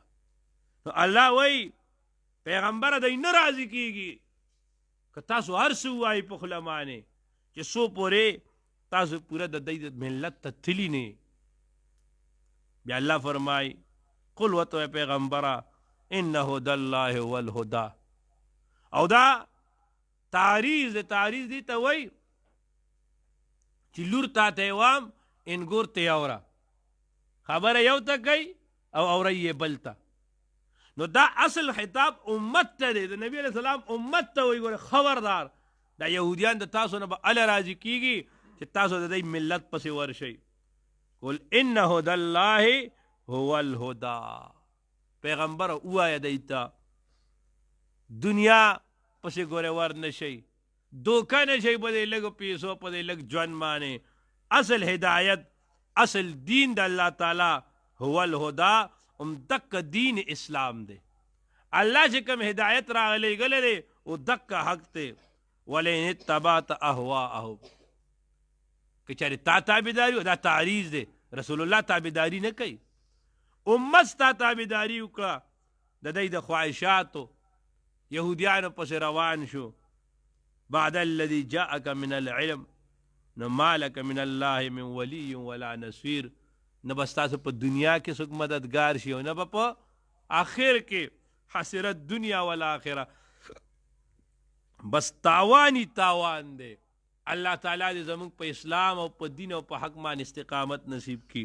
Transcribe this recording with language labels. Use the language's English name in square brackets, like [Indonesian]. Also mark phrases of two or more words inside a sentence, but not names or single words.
[Pashto] نو الله وایي پیغمبره دی نه راضي کېږي که تاسو هر څه ووایي په خوله باندې چې څو پورې تاسو پوره د دی ملت ته تلي نه. بیا الله فرمایي قل ورته پیغمبره [Arabic] ان هدى الله هو الهدى. [Pashto] او دا تعریض دی ته وایي چې لور تا ته وام انګور ته اوره، خبره یو ته کوي او اوره یې بل ته. نو دا اصل خطاب امت ته دی، د نبی [Arabic] علیہ السلام [Pashto] امت ته وایي ګوره خبردار دا یهودیان د تاسو نه به اله راضي کېږي چې تاسو د دې ملت پسې ورشئ. [Arabic] قل ان هدى الله هو الهدى. [Pashto] پیغمبر ووایه دی ته دنیا پسې ګوره ور نشئ، دوکه نشئ په دې لږو پیسو په دې لږ ژوند باندې. اصل هدایت اصل دین د الله تعالی [Arabic] هو الهدى [Pashto] دک دین اسلام دی. الله چې کوم هدایت راغلی ګلی دی او دک حق دی. [Arabic] ولئن اتبعت اهواءهم [Pashto] که چېرې تا تابعداري دا تعریض دی، رسول الله تابعداري نه کوي، امت ستا تابعداري وکړه د دی د خواهشاتو یهودیانو پسې روان شو. [Arabic] بعد الذي جاءك من العلم نو ما لك من الله من ولي ولا نصير. [Pashto] نه به ستاسو په دنیا کې څوک مددګار شي او نه به په آخر کې حسرت [Arabic] دنیا والآخره، [Pashto] بس تاوانی تاوان دی. الله تعالی دې زموږ په اسلام او په دین او په حق باندې استقامت نصیب کی.